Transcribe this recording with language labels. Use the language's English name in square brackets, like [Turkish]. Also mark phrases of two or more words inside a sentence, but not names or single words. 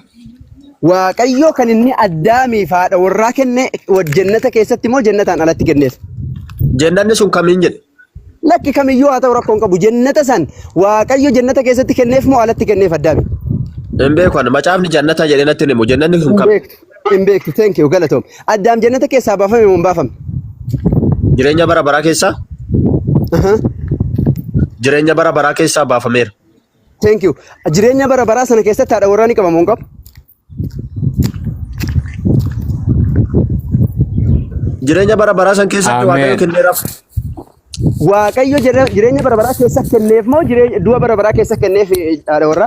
[Oromo] Waaqayyo kan inni Addaamiif haadha warraa kenne jannata keessatti moo jannataan alatti kenneef? Jannanni sun kamiin jedhe? Lakki kamiyyuu haa ta'u rakkoon qabu. Jannata san Waaqayyo jannata keessatti kenneef moo alatti kenneef Addaami? Hin beeku macaafni jannata jedhee natti himu jannanni sun kam? Hin beektu [English] thank you [Oromo] galatoom. Addaam jannata keessaa baafame moo hin baafamne? Jireenya bara baraa keessaa? Jireenya bara baraa keessaa baafameera. [English] Thank you. [Oromo] Jireenya bara baraa sana keessatti haadha warraa ni qaba moo hin qabu? Jireenya bara baraa san keessatti Waaqayyo kenneeraaf. Waaqayyo jireenya bara baraa keessa kenneef moo du'a bara baraa keessa kenneef haadha warraa?